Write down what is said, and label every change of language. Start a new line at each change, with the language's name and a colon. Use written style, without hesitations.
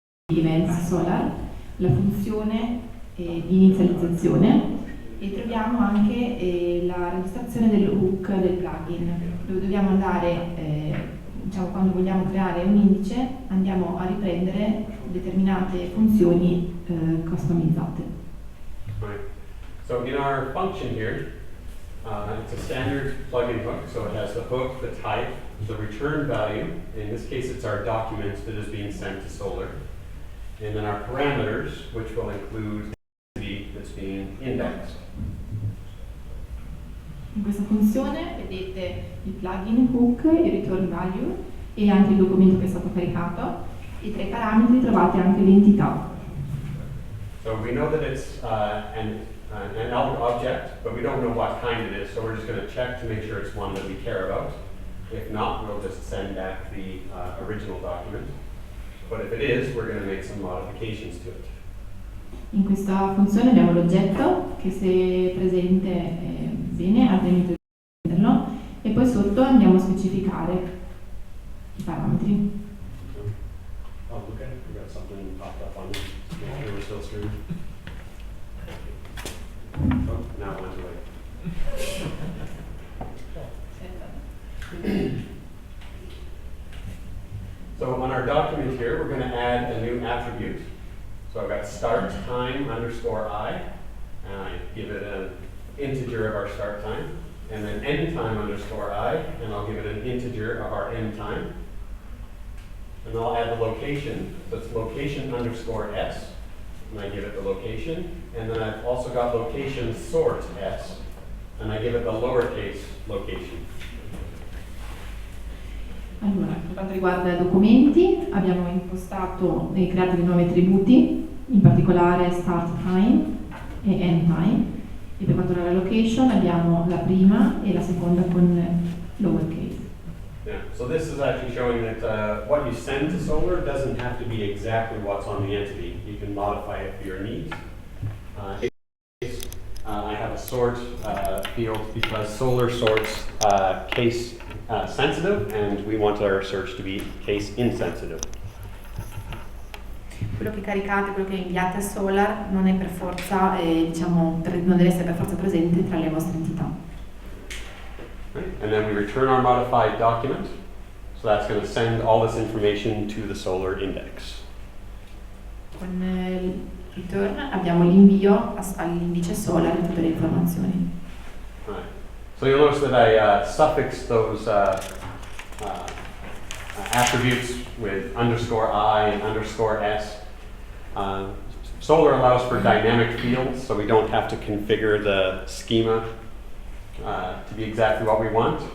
Italian: events solar, la funzione di inizializzazione e troviamo anche la registrazione del hook del plugin, dove dobbiamo andare, diciamo, quando vogliamo creare un indice, andiamo a riprendere determinate funzioni customizzate.
English: Right. So in our function here, it's a standard plugin hook, so it has the hook, the type, the return value. In this case, it's our document that is being sent to Solar. And then our parameters, which will include the entity that's being indexed.
Italian: In questa funzione vedete il plugin hook, il return value e anche il documento che è stato caricato, e tra i parametri trovate anche l'entità.
English: So we know that it's an object, but we don't know what kind it is, so we're just going to check to make sure it's one that we care about. If not, we'll just send back the original document. But if it is, we're going to make some modifications to it.
Italian: In questa funzione abbiamo l'oggetto che, se presente bene, ha tenuto di prenderlo, e poi sotto andiamo a specificare i parametri.
English: Oh, okay. We got something popped up on it. Make sure we're still streaming. Oh, now it went away. So on our document here, we're going to add a new attribute. So I've got start time underscore I, and I give it an integer of our start time, and then end time underscore I, and I'll give it an integer of our end time. And I'll add the location, so it's location underscore S, and I give it the location. And then I've also got location sort S, and I give it the lowercase location.
Italian: Allora, per quanto riguarda i documenti, abbiamo impostato e creato dei nuovi attributi, in particolare start time e end time, e per quanto riguarda la location abbiamo la prima e la seconda con lowercase.
English: Yeah, so this is actually showing that what you send to Solar doesn't have to be exactly what's on the entity. You can modify it for your needs. I have a sort field because Solar sorts case sensitive, and we want our search to be case insensitive.
Italian: Quello che caricate, quello che inviate a Solar non è per forza, non deve essere per forza presente tra le vostre entità.
English: Right. And then we return our modified document, so that's going to send all this information to the Solar index.
Italian: Con il return abbiamo l'invio all'indice Solar di tutte le informazioni.
English: Right. So you'll notice that I suffix those attributes with underscore I and underscore S. Solar allows for dynamic fields, so we don't have to configure the schema to be exactly what we want.